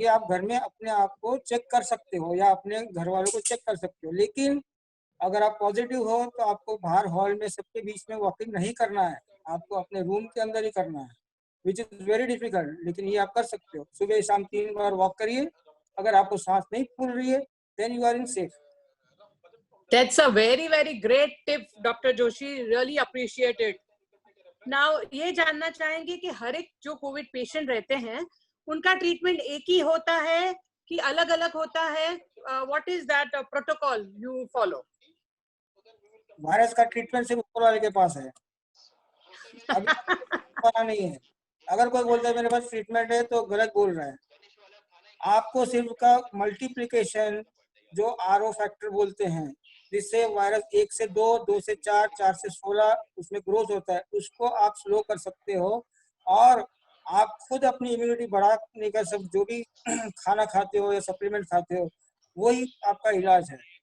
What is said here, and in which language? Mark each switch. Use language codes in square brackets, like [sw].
[hi] ये आप घर में अपने आप को चेक कर सकते हो या अपने घर वालों को चेक कर सकते हो, लेकिन अगर आप पॉजिटिव हो तो आपको बाहर हॉल में सबके बीच में वॉकिंग नहीं करना है, आपको अपने रूम के अंदर ही करना है, [en] which is very difficult, [hi] लेकिन ये आप कर सकते हो। सुबह शाम 3 बार वॉक करिए, अगर आपको सांस नहीं फूल रही है [en] Then you are in safe. That's a very, very great tip, Dr. Joshi. Really appreciate it. [hi] Now, ये जानना चाहेंगे कि हर एक जो कोविड पेशेंट रहते हैं उनका ट्रीटमेंट एक ही होता है कि अलग अलग होता है? [en] What is that protocol you follow? [hi] Virus का ट्रीटमेंट सिर्फ ऊपर वाले के पास है, अभी पता नहीं है। अगर कोई बोलता है मेरे पास ट्रीटमेंट है तो गलत बोल रहा है। आपको सिर्फ का मल्टीप्लिकेशन, जो आरओ फैक्टर बोलते हैं, जिससे वायरस 1 से 2, 2 से 4, 4 से 16 उसमें ग्रोथ होता है, उसको आप स्लो कर सकते हो और आप खुद अपनी इम्यूनिटी बढ़ाने का सब जो भी खाना खाते हो या सप्लीमेंट खाते हो वही आपका इलाज है।